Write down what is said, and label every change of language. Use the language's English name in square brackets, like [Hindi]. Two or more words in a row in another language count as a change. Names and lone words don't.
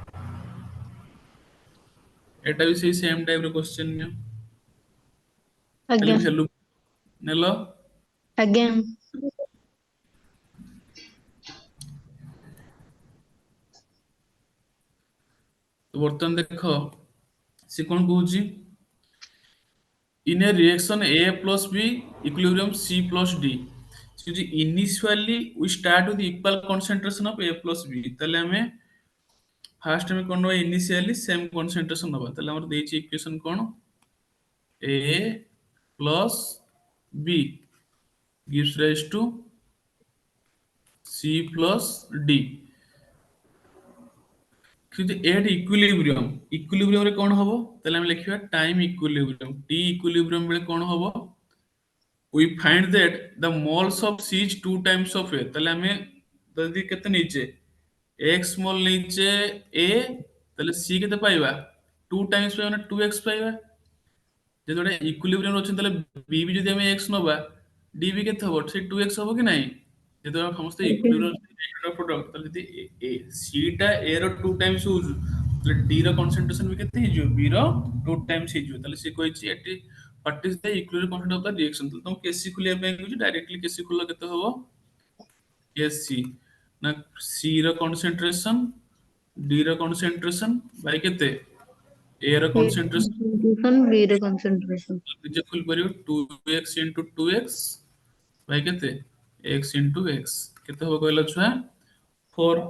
[Odia] ଏଟା ବି ସେଇ [English] same type [Odia] ର କ୍ୱେଶ୍ଚେନ୍ ନିଅ ଖାଲି ଆଜ୍ଞା ଭ୍ୟାଲୁ ନେଲ। ଆଜ୍ଞା ତ ବର୍ତ୍ତମାନ ଦେଖ ସେ କଣ କହୁଛି [English] in a reaction A plus B equilibrium C plus D so initially we start with equal concentration of A plus B [Odia] ତାହେଲେ ଆମେ ଫାର୍ଷ୍ଟ ଆମେ କଣ ନବା [English] initially same concentration ନବା। [Odia] ତାହେଲେ ଆମର ଦେଇଛି ଇକ୍वेସନ କଣ [English] A plus B gives rise to C plus D କିନ୍ତୁ at equilibrium [Odia] ରେ କଣ ହବ ତାହେଲେ ଆମେ ଲେଖିବା [English] time equilibrium t equilibrium [Odia] ବେଳେ କଣ ହବ [English] we find that the moles of C is 2 times of A [Odia] ତାହେଲେ ଆମେ ଯଦି କେତେ ନେଇଛେ x ମୋଲ ନେଇଛେ A ତାହେଲେ C କେତେ ପାଇବା 2 times ପାଇବା ନା 2x ପାଇବା। ଯଦି ଗୋଟେ ଇକ୍ୱିଲିବ୍ରିୟମ ଅଛି ତାହେଲେ B ବି ଯଦି ଆମେ x ନବା D ବି କେତେ ହବ ସେ 2x ହବ କି ନାହିଁ ଯେହେତୁ ଆମେ ସମସ୍ତେ ଆଜ୍ଞା [English] equilibrium product [Odia] ତାହେଲେ ଯଦି C ଟା A ର 2 times ହଉଛି ତାହେଲେ D ର କନସେଣ୍ଟ୍ରେସନ ବି କେତେ ହେଇଯିବ B ର 2 times ହେଇଯିବ। ତାହେଲେ ସେ କହିଛି ଏଠି [English] what is the equilibrium constant of the reaction [Odia] ତ ତମକୁ କେସି ଖୋଲିବା ପାଇଁ କହିଛି ଡାଇରେକ୍ଟଲି କେସି ଖୋଲିଲେ କେତେ ହବ କେସି ନା C ର କନସେଣ୍ଟ୍ରେସନ D ର କନସେଣ୍ଟ୍ରେସନ ବାଇ କେତେ A ର ଏ କନସେଣ୍ଟ୍ରେସନ କନସେଣ୍ଟ୍ରେସନ ବି ର କନସେଣ୍ଟ୍ରେସନ ନିଜେ ଖୋଲି ପାରିବ 2x into 2x ବାଇ କେତେ x into x କେତେ ହବ କହିଲ ଛୁଆ 4।